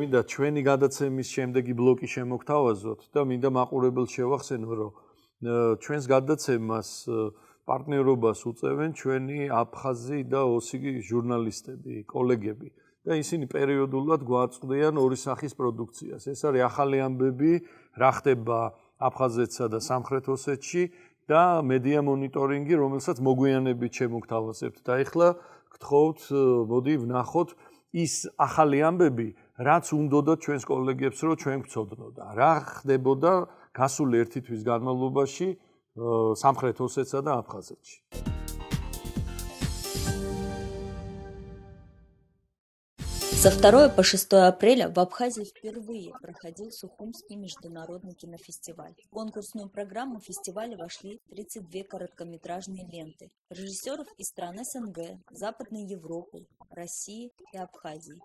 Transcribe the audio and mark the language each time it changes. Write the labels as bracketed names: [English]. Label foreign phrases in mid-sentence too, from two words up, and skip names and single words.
[Georgian] მინდა ჩვენი გადაცემის შემდეგი ბლოკი შემოგთავაზოთ და მინდა მაყურებელს შევახსენო რომ ჩვენს გადაცემას პარტნიორობას უწევენ ჩვენი აფხაზი და ოსი ჟურნალისტები კოლეგები და ისინი პერიოდულად გვაწყვდიან ორი სახის პროდუქციას ეს არის ახალი ამბები რა ხდება აფხაზეთსა და სამხრეთ ოსეთში და მედია მონიტორინგი, რომელსაც მოგვიანებით შემოგთავაზებთ. და ეხლა გთხოვთ, მოდი ვნახოთ ის ახალი ამბები, რაც უნდოდა ჩვენს კოლეგებს, რომ ჩვენ გვცოდნოდა. რა ხდებოდა გასული ერთი თვის განმავლობაში სამხრეთ ოსეთსა და აფხაზეთში. [Russian] Со 2 по 6 апреля в Абхазии впервые проходил Сухумский международный кинофестиваль. В конкурсную программу фестиваля вошли 32 короткометражные ленты режиссеров из стран СНГ, Западной Европы, России и Абхазии.